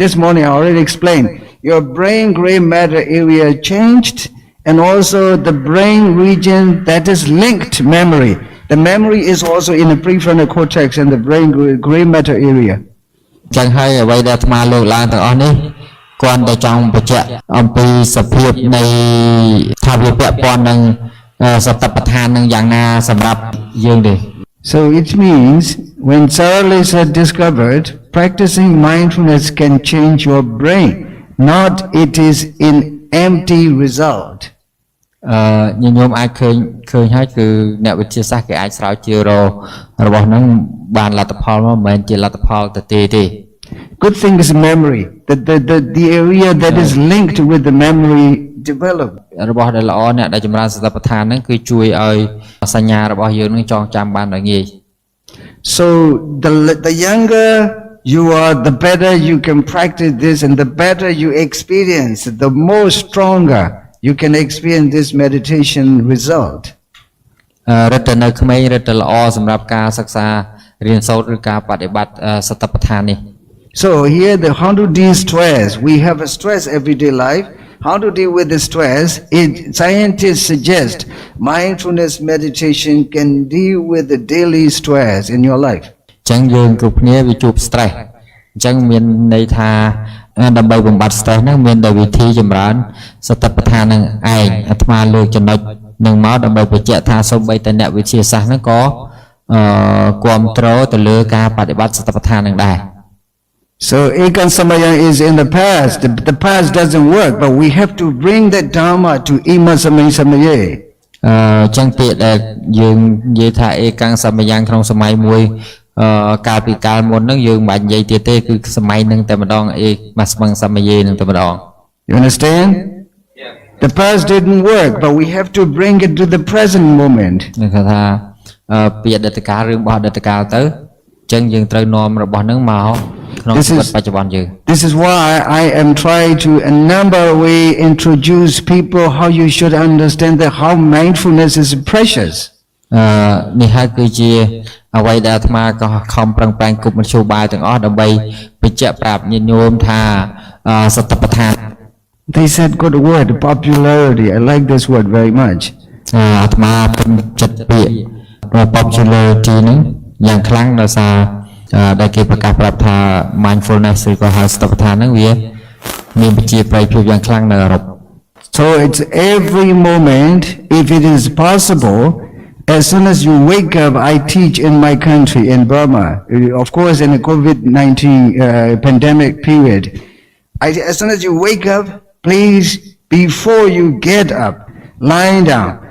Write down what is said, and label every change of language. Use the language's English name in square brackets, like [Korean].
[English] This morning I already explained. Your brain gray matter area changed, and also the brain region that is linked memory. The memory is also in the prefrontal cortex and the brain gray matter area. [Khmer] ចឹងហើយអ្វីដែលអាត្មាលើកឡើងទាំងអស់នេះគាត់តែចង់បញ្ជាក់អំពីសភាពនៃថាវាពាក់ព័ន្ធនឹងសតិប្បដ្ឋាននឹងយ៉ាងណាសម្រាប់យើងទេ [English] So it means when Sarah Lisa discovered practicing mindfulness can change your brain, not it is an empty result. [Khmer] ញញោមអាចឃើញហើយគឺអ្នកវិទ្យាសាស្ត្រគេអាចស្រាវជ្រាវរបស់ហ្នឹងបានលទ្ធផលមកមិនមែនជាលទ្ធផលទៅទេ [English] Good thing is memory. The area that is linked with the memory develop. [Khmer] របស់ដែលល្អអ្នកដែលចម្រើនសតិប្បដ្ឋានហ្នឹងគឺជួយឲ្យសញ្ញារបស់យើងនឹងចងចាំបានដោយងាយ [English] So the younger you are, the better you can practice this, and the better you experience, the more stronger you can experience this meditation result. [Khmer] រឹតតែនៅក្មេងរឹតតែល្អសម្រាប់ការសិក្សារៀនសូត្រឬការបដិបត្តិសតិប្បដ្ឋាននេះ [English] So here how to de-stress. We have a stress everyday life. How to deal with the stress? Scientists suggest mindfulness meditation can deal with the daily stress in your life. [Khmer] ចឹងយើងគ្រប់គ្នាវាជួប stress អញ្ចឹងមានន័យថាដើម្បីបំបត្តិ stress ហ្នឹងមានតែវិធីចម្រើនសតិប្បដ្ឋាននឹងឯងអាត្មាលើកចំណុចនឹងមកដើម្បីបញ្ជាក់ថាសូម្បីតែអ្នកវិទ្យាសាស្ត្រហ្នឹងក៏គ្រប់គ្រងទៅលើការបដិបត្តិសតិប្បដ្ឋាននឹងដែរ [English] So Ekan Samaya is in the past. The past doesn't work, but we have to bring that Dharma to Ima Samaya Samaya. [Khmer] ចឹងពាក្យដែលយើងនិយាយថាអេកាំងសមយ៉ាងក្នុងសម័យមួយកាលពីកាលមុនហ្នឹងយើងមិនបាច់និយាយទៀតទេគឺសម័យហ្នឹងតែម្ដងអេមកស្មឹងសមយាហ្នឹងតែម្ដង [English] You understand? Yeah. The past didn't work, but we have to bring it to the present moment. [Khmer] គេថាពីអតីតកាលរឿងរបស់អតីតកាលទៅចឹងយើងត្រូវនាំរបស់ហ្នឹងមកក្នុងជីវិតបច្ចុប្បន្នយើង [English] This is why I am trying to a number of way introduce people how you should understand that how mindfulness is precious. [Khmer] នេះហើយគឺជាអ្វីដែលអាត្មាក៏ខំប្រឹងប្រែងគប់មធ្យោបាយទាំងអស់ដើម្បីបញ្ជាក់ប្រាប់ញាតិញោមថាសតិប្បដ្ឋាន [English] They said good word popularity. I like this word very much. [Khmer] អាត្មាពេញចិត្តពាក្យ popularity ហ្នឹងយ៉ាងខ្លាំងដោយសារដែលគេប្រកាសប្រាប់ថា mindfulness ឬក៏ហៅសតិប្បដ្ឋានហ្នឹងវាមានប្រជាប្រិយភាពយ៉ាងខ្លាំងនៅអឺរ៉ុប [English] So it's every moment if it is possible. As soon as you wake up, I teach in my country, in Burma, of course in the COVID-19 pandemic period. As soon as you wake up, please, before you get up, lying down,